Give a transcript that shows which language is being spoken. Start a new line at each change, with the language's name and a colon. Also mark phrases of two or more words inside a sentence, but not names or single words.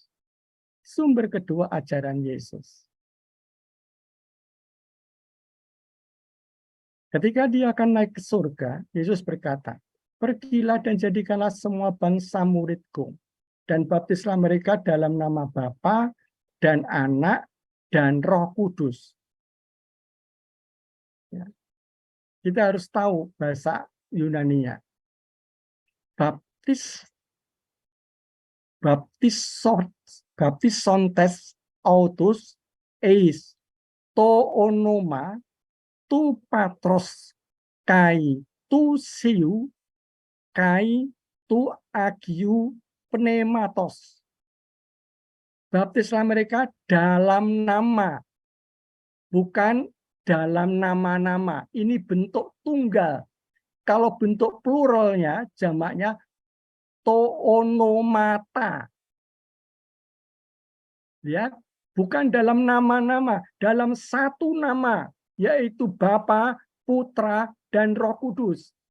Indonesian: Sumber kedua, ajaran Yesus. Ketika dia akan naik ke surga, Yesus berkata, pergilah dan jadikanlah semua bangsa muridku, dan baptislah mereka dalam nama Bapa dan Anak dan Roh Kudus. Ya. Kita harus tahu bahasa Yunaninya.
Greek: βαπτίζοντες αὐτοὺς εἰς τὸ ὄνομα τοῦ πατρὸς καὶ τοῦ υἱοῦ καὶ τοῦ ἁγίου πνεύματος.
Indonesian: Baptislah mereka dalam nama, bukan dalam nama-nama. Ini bentuk tunggal. Kalau bentuk pluralnya, jamaknya toonomata. Ya, bukan dalam nama-nama, dalam satu nama, yaitu Bapa, Putra, dan Roh Kudus.